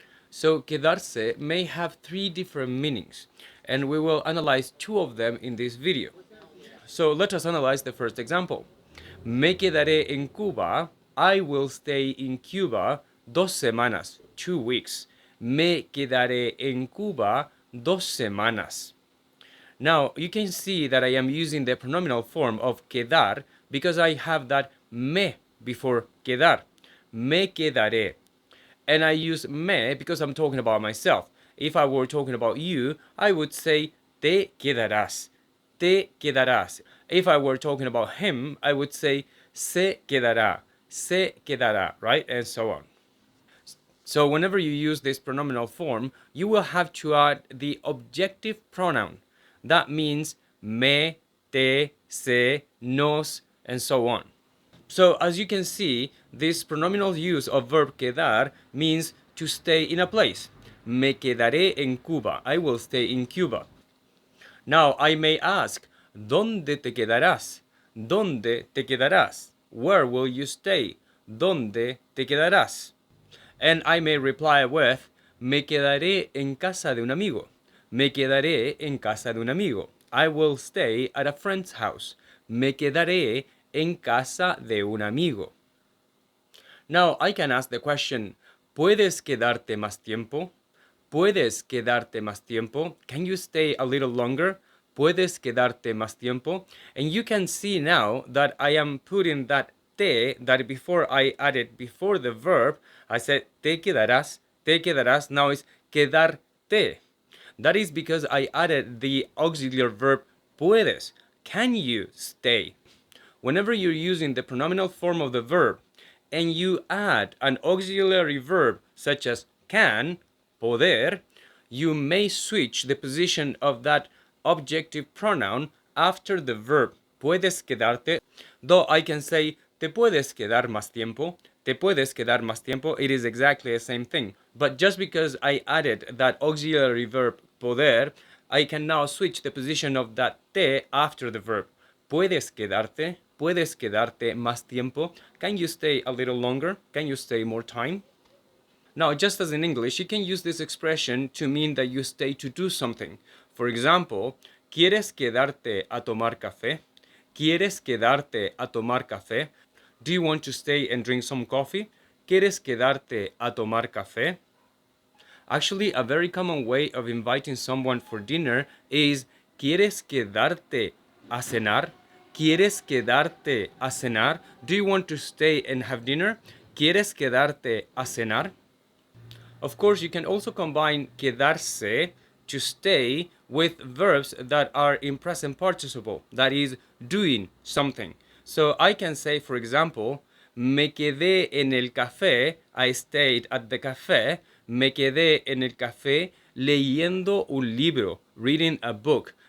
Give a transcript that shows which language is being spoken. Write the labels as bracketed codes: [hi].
[en] So quedarse may have three different meanings, and we will analyze two of them in this video. So let us analyze the first example. [es] Me quedaré en Cuba. [en] I will stay in Cuba [es] 2 semanas, [en] 2 weeks. [es] Me quedaré en Cuba 2 semanas. [en] Now, you can see that I am using the pronominal form of quedar because I have that me before quedar. [es] Me quedaré. [en] And I use me because I'm talking about myself. If I were talking about you, I would say [es] te quedarás. Te quedarás. [en] If I were talking about him, I would say [es] se quedará. Se quedará, [en] right? And so on. So whenever you use this pronominal form, you will have to add the objective pronoun. That means me, te, se, nos, and so on. So as you can see, this pronominal use of verb quedar means to stay in a place. [es] Me quedaré en Cuba. [en] I will stay in Cuba. Now I may ask, [es] ¿dónde te quedarás? ¿Dónde te quedarás? [en] Where will you stay? [es] ¿Dónde te quedarás? [en] And I may reply with, [es] me quedaré en casa de un amigo. Me quedaré en casa de un amigo. [en] I will stay at a friend's house. [es] Me quedaré en casa de un amigo. [en] Now I can ask the question, [es] ¿puedes quedarte más tiempo? ¿Puedes quedarte más tiempo? [en] Can you stay a little longer? [es] ¿Puedes quedarte más tiempo? [en] And you can see now that I am putting that te, that before I added before the verb, I said [es] te quedarás, te quedarás. [en] Now it's quedarte. That is because I added the auxiliary verb puedes. Can you stay? Whenever you're using the pronominal form of the verb and you add an auxiliary verb such as can, poder, you may switch the position of that objective pronoun after the verb. [es] Puedes quedarte, [en] though I can say [es] te puedes quedar más tiempo. Te puedes quedar más tiempo. [en] It is exactly the same thing. But just because I added that auxiliary verb poder, I can now switch the position of that te after the verb. [es] Puedes quedarte. Puedes quedarte más tiempo. [en] Can you stay a little longer? Can you stay more time? Now, just as in English, you can use this expression to mean that you stay to do something. For example, [es] ¿quieres quedarte a tomar café? ¿Quieres quedarte a tomar café? [en] Do you want to stay and drink some coffee? [es] ¿Quieres quedarte a tomar café? [en] Actually, a very common way of inviting someone for dinner is [es] ¿quieres quedarte a cenar? ¿Quieres quedarte a cenar? [en] Do you want to stay and have dinner? [es] ¿Quieres quedarte a cenar? [en] Of course, you can also combine quedarse, to stay, with verbs that are in present participle, that is, doing something. So I can say, for example, [es] me quedé en el café, I stayed at the café, me quedé en el café leyendo un libro, [en] reading a book.